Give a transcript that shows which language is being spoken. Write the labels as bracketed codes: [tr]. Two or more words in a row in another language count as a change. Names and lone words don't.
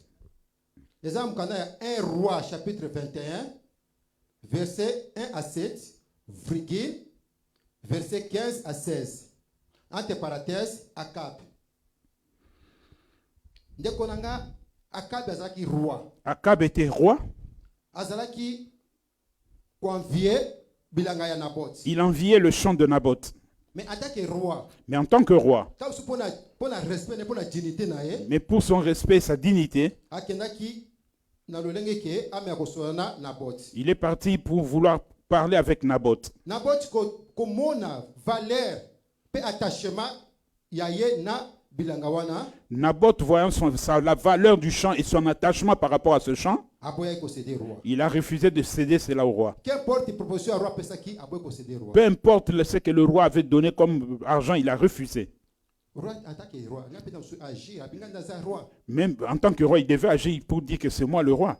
[fr] Exemple, 1 Roi, chapitre 21, verset 1 à 7, virgule, verset 15 à 16. Entre parenthèses, [ln] Akab. Ndekonanga, Akab azalaki roi. [fr] Akab était roi. [ln] Azalaki convié bilanga ya Naboth. [fr] Il enviait le champ de Naboth. Mais en tant que roi, Mais en tant que roi, quand vous pour la respect, pour la dignité, mais pour son respect et sa dignité, il est parti pour vouloir parler avec Naboth. [ln] Naboth komona valeur pe attachement yaye na bilanga wana. [fr] Naboth, voyant la valeur du champ et son attachement par rapport à ce champ, il a refusé de céder cela au roi. Peu importe ce que le roi avait donné comme argent, il a refusé. Même en tant que roi, il devait agir pour dire que c'est moi le roi.